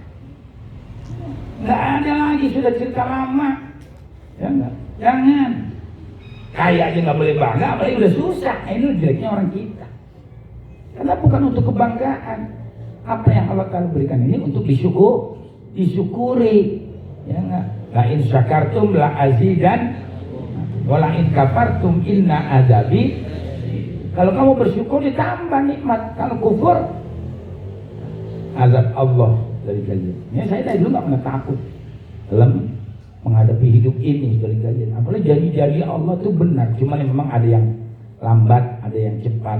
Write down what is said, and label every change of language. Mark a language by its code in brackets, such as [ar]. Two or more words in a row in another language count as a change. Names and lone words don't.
[id] Nggak ada lagi, sudah cerita lama. Ya enggak. Jangan. Kaya aja nggak boleh bangga, apalagi udah susah. Ini jeleknya orang kita. Karena bukan untuk kebanggaan. Apa yang Allah Ta'ala berikan ini untuk disyukuri. Ya enggak. [ar] لئن شكرتم لأزيدنكم ولئن كفرتم إن عذابي. [id] Kalau kamu bersyukur ditambah nikmat. Kalau kufur azab Allah dari kalian. Ya, saya dari dulu nggak pernah takut dalam menghadapi hidup ini dari kalian. Apalagi janji-janji Allah itu benar. Cuma memang ada yang lambat, ada yang cepat.